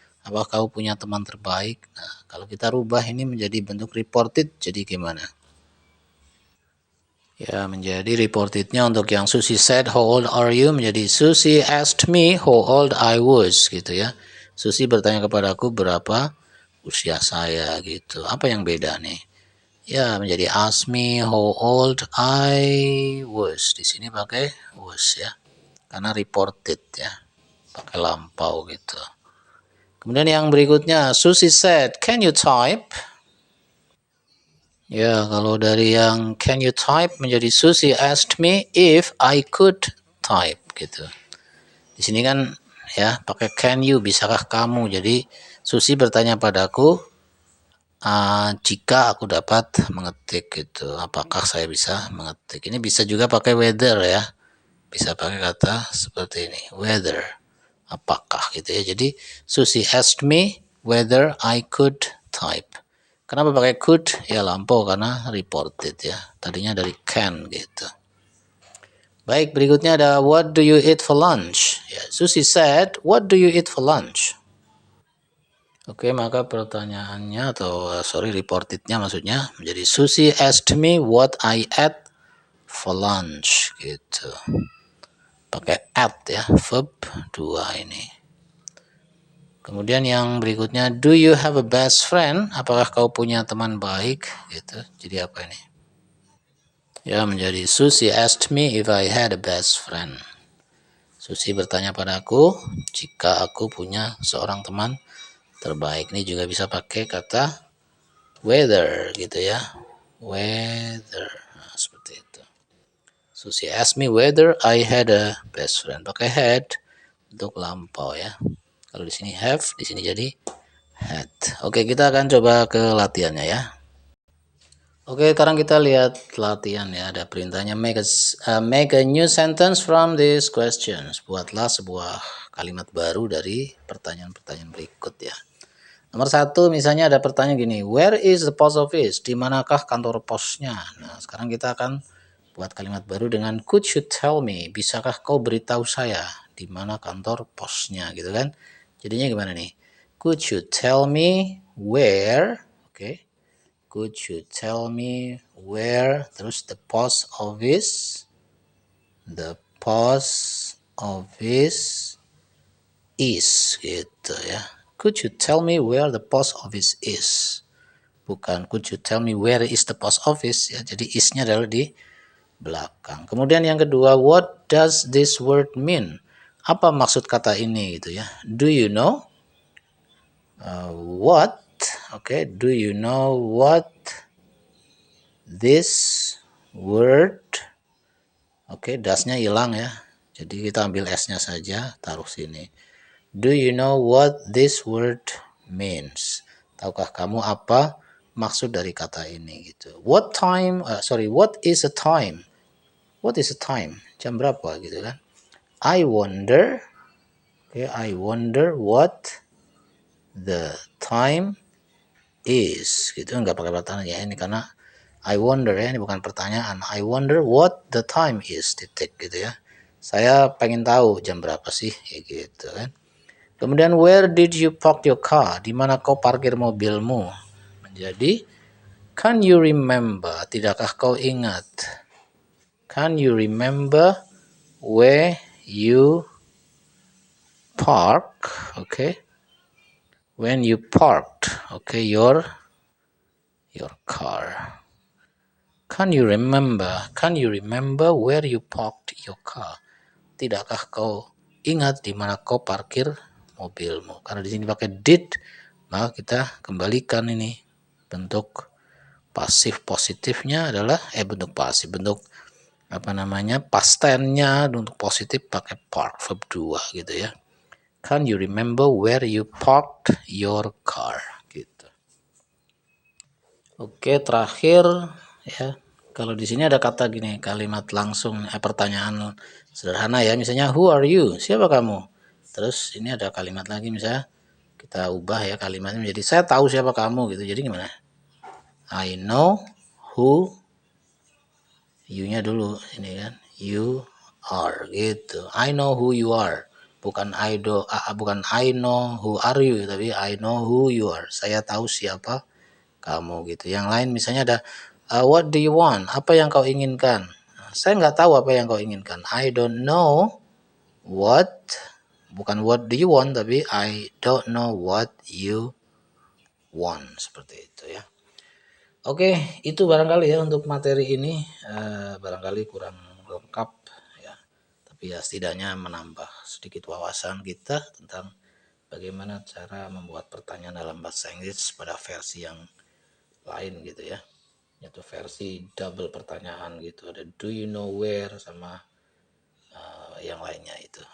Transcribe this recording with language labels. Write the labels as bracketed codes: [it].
[id] Apa kau punya teman terbaik? Nah, kalau kita rubah ini menjadi bentuk reported, jadi gimana? Ya, menjadi reportednya untuk yang [en] Susi said, how old are you? Menjadi Susi asked me how old I was [id] gitu ya. Susi bertanya kepadaku berapa usia saya gitu. Apa yang beda nih? Ya, menjadi [en] ask me how old I was. [id] Di sini pakai was ya. Karena reported ya. Pakai lampau gitu. Kemudian yang berikutnya, [en] Susi said, can you type? [id] Ya, kalau dari yang can you type menjadi [en] Susi asked me if I could type [id] gitu. Di sini kan ya pakai can you, bisakah kamu. Jadi Susi bertanya padaku, jika aku dapat mengetik gitu, apakah saya bisa mengetik? Ini bisa juga pakai weather ya, bisa pakai kata seperti ini, weather, apakah gitu ya. Jadi [en] Susi asked me whether I could type. [id] Kenapa pakai could? Ya lampau karena reported ya, tadinya dari can gitu. Baik, berikutnya ada [en] what do you eat for lunch? Ya, Susi said, what do you eat for lunch? [id] Oke, maka pertanyaannya atau reportednya maksudnya menjadi [en] Susi asked me what I ate for lunch gitu. [id] Pakai at ya, verb 2 ini. Kemudian yang berikutnya, [en] do you have a best friend? [id] Apakah kau punya teman baik? Gitu. Jadi apa ini? Ya, menjadi [en] Susi asked me if I had a best friend. [id] Susi bertanya padaku jika aku punya seorang teman terbaik. Ini juga bisa pakai kata weather gitu ya. Weather. Nah, seperti itu. [en] Susi asked me whether I had a best friend. [id] Pakai had untuk lampau ya. Kalau di sini have, di sini jadi had. Oke, kita akan coba ke latihannya ya. Oke, sekarang kita lihat latihan ya. Ada perintahnya [en] make a new sentence from these questions. [id] Buatlah sebuah kalimat baru dari pertanyaan-pertanyaan berikut ya. Nomor 1 misalnya ada pertanyaan gini, [en] where is the post office? [id] Di manakah kantor posnya? Nah, sekarang kita akan buat kalimat baru dengan [en] could you tell me? [id] Bisakah kau beritahu saya di mana kantor posnya gitu kan? Jadinya gimana nih? [en] Could you tell me where? Oke. Could you tell me where? Terus the post office. The post office is gitu ya. Could you tell me where the post office is? [id] Bukan could you tell me where is the post office ya. Jadi is-nya adalah di belakang. Kemudian yang kedua, [en] what does this word mean? [id] Apa maksud kata ini gitu ya? [en] Do you know what? Oke, do you know what this word? [id] Oke, das-nya hilang ya. Jadi kita ambil s-nya saja, taruh sini. [en] Do you know what this word means? [id] Tahukah kamu apa maksud dari kata ini gitu? [en] What time? What is a time? What is a time? [id] Jam berapa gitu kan? [en] I wonder. Okay, I wonder what the time is. [id] Gitu nggak pakai pertanyaan ya ini karena [en] I wonder [id] ya, ini bukan pertanyaan. [en] I wonder what the time is, [id] titik gitu ya. Saya pengen tahu jam berapa sih, ya gitu kan. [en] Kemudian where did you park your car? [id] Di mana kau parkir mobilmu? Menjadi [en] can you remember? [id] Tidakkah kau ingat? [en] Can you remember where you park? Okay. When you parked, okay, your car. Can you remember? Can you remember where you parked your car? [id] Tidakkah kau ingat di mana kau parkir mobilmu? Karena di sini pakai did, maka kita kembalikan ini bentuk pasif positifnya adalah bentuk pasif, bentuk apa namanya [en] past tense-nya [id] untuk positif pakai park verb 2 gitu ya. [en] Can you remember where you parked your car? [id] Gitu. Oke, terakhir ya. Kalau di sini ada kata gini, kalimat langsung, pertanyaan sederhana ya. Misalnya, [en] who are you? [id] Siapa kamu? Terus ini ada kalimat lagi misalnya kita ubah ya kalimatnya menjadi saya tahu siapa kamu gitu. Jadi gimana? [en] I know who, [id] you-nya dulu ini kan. You are gitu. [en] I know who you are. [id] Bukan bukan [en] I know who are you, [id] tapi [en] I know who you are. [id] Saya tahu siapa kamu gitu. Yang lain misalnya ada [en] what do you want? [id] Apa yang kau inginkan? Saya nggak tahu apa yang kau inginkan. [en] I don't know what, [id] bukan [en] what do you want, [id] tapi [en] I don't know what you want. [id] Seperti itu ya. Oke, itu barangkali ya untuk materi ini. Barangkali kurang lengkap ya. Tapi ya setidaknya menambah sedikit wawasan kita tentang bagaimana cara membuat pertanyaan dalam bahasa Inggris pada versi yang lain gitu ya, yaitu versi double pertanyaan gitu. Ada [en] do you know where [id] sama yang lainnya itu.